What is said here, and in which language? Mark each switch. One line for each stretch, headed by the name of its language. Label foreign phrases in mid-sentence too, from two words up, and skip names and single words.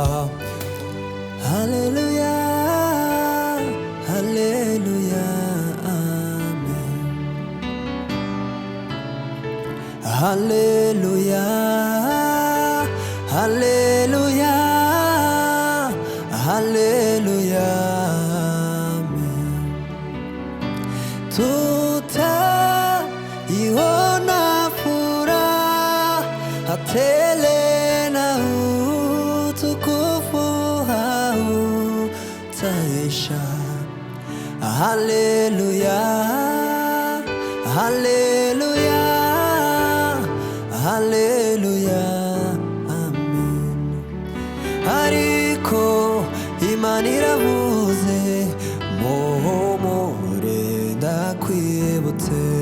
Swahili: Haleluya, haleluya, amen. Haleluya, haleluya, haleluya, amen. Tutaiona furaha tele na utukufu hautaisha. Haleluya, haleluya, haleluya, amen.
Kinyarwanda: Ariko Imana iravuze, muhumure ndakwibutse.